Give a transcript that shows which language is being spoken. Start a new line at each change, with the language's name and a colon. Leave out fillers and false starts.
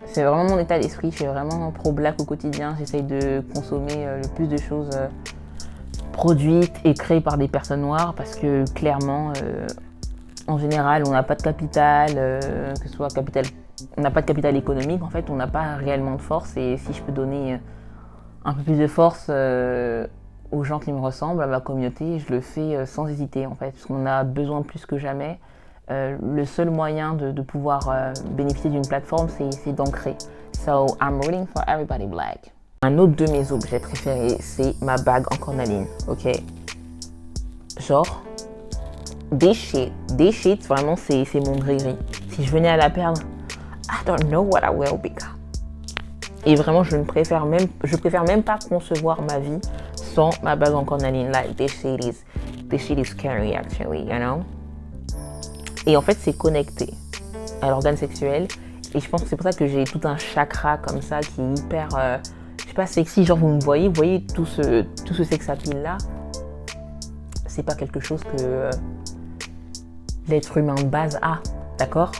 French: C'est vraiment mon état d'esprit, je suis vraiment pro-black au quotidien, j'essaye de consommer le plus de choses produites et créées par des personnes noires parce que clairement, en général, on n'a pas de capital, que ce soit capital, on n'a pas de capital économique, en fait, on n'a pas réellement de force et si je peux donner un peu plus de force aux gens qui me ressemblent, à ma communauté, je le fais sans hésiter en fait, parce qu'on a besoin plus que jamais. Le seul moyen de pouvoir bénéficier d'une plateforme, c'est d'ancrer.
English: So, I'm rooting for everybody black.
French: Un autre de mes objets préférés, c'est ma bague en cornaline, ok? Genre, des shit, vraiment c'est mon gris-gris. Si je venais à la perdre,
English: I don't know what I will become.
French: Et vraiment, je préfère même pas concevoir ma vie sans ma bague en cornaline.
English: Like, this shit is scary actually, you know?
French: Et en fait, c'est connecté à l'organe sexuel. Et je pense que c'est pour ça que j'ai tout un chakra comme ça qui est hyper, je sais pas, sexy. Genre, vous voyez tout ce sex appeal là. C'est pas quelque chose que l'être humain de base a, d'accord?